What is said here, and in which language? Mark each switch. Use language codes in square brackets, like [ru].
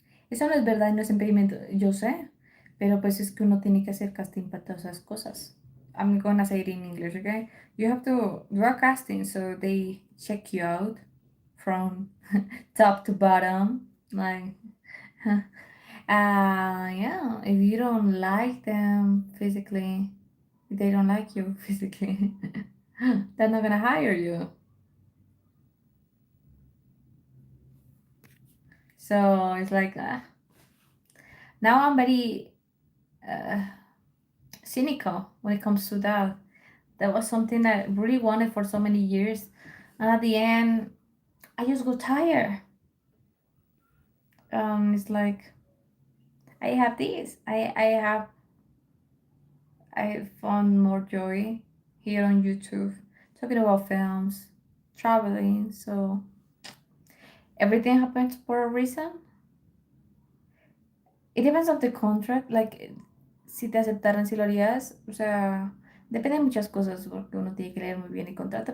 [es] Eso no es verdad, no es impedimento, yo sé, pero pues es que uno tiene que hacer casting para todas esas cosas. [en] I'm gonna say it in English, okay? You have to do a casting, so they check you out from top to bottom, like, yeah. If you don't like them physically, if they don't like you physically, they're not gonna hire you. So it's like, now I'm very uh, cynical when it comes to that. That was something I really wanted for so many years. And at the end, I just got tired. It's like I have this. I found more joy here on YouTube talking about films, traveling. So everything happens for a reason. It depends of the contract. [es] Like si te aceptaran, si lo harías. O sea, depende de muchas cosas porque uno tiene que leer muy bien el contrato.